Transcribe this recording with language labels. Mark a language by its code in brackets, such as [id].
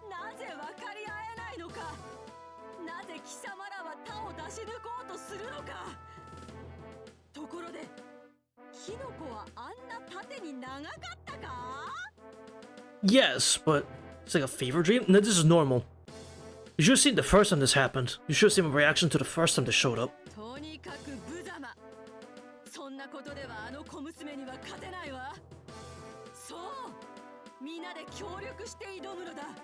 [ja] なぜ分かり合えないのか。なぜ貴様らは他を出し抜こうとするのか。ところでキノコはあんな縦に長かったか。 [en] Yes, but it's like a fever dream. No, this is normal. You should have seen the first time this happened. You should have seen my reaction to the first time they showed up. [ja] とにかく無様。そんなことではあの小娘には勝てないわ。そう、みんなで協力して挑むのだ。